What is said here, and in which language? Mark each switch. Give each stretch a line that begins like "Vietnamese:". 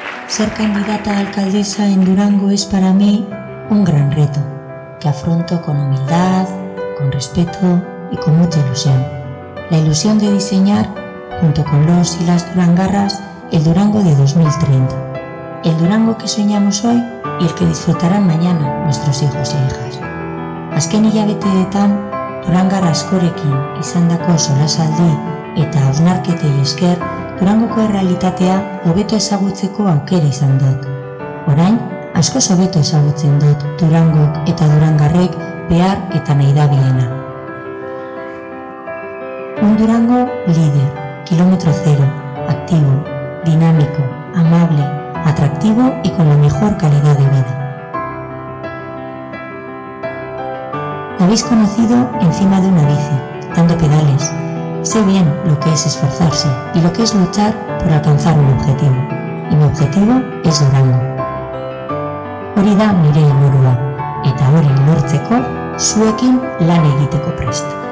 Spanish: Ser candidata a alcaldesa en Durango es para mí un gran reto, que afronto con humildad, con respeto y con mucha ilusión. La ilusión de diseñar, junto con los y las durangarras, el Durango de 2030. El Durango que soñamos hoy y el que disfrutarán mañana nuestros hijos e hijas.
Basque: Azken hilabeteetan, durangar askorekin izandako solasaldi eta hausnarketei esker, Durangoko errealitatea hobeto ezagutzeko aukera izan dut. Orain, askoz hobeto ezagutzen dut Durangok eta durangarrek behar eta nahi dabiena.
Spanish: Un Durango líder, kilómetro cero, activo, dinámico, amable, atractivo y con la mejor calidad de vida. Me habéis conocido encima de una bici, dando pedales. Sé bien lo que es esforzarse y lo que es luchar por alcanzar un objetivo. Y mi objetivo es Durango.
Basque: Hori da nire helburua, eta hori lortzeko zuekin lan egiteko prest.